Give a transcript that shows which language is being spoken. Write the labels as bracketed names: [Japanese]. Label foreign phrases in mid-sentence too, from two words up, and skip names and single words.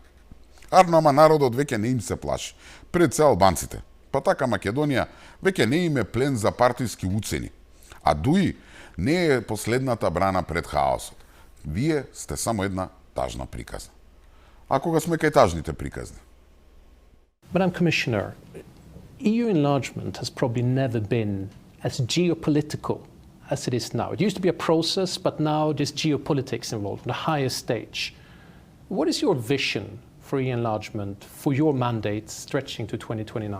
[Macedonian] Ама народот веќе не им се плаши, пред се албанците. Па така Македонија веќе не им е плен за партиски уцени. А Дуи не е последната брана пред хаосот. Вие сте само една тажна приказна. А кога сме кај тажните приказни? [English] Madam Commissioner, EU enlargement has probably never been as geopolitical as it is now. It used to be a process, but now there's geopolitics involved on the highest stage. What is your vision for EU enlargement, for your mandate stretching to 2029?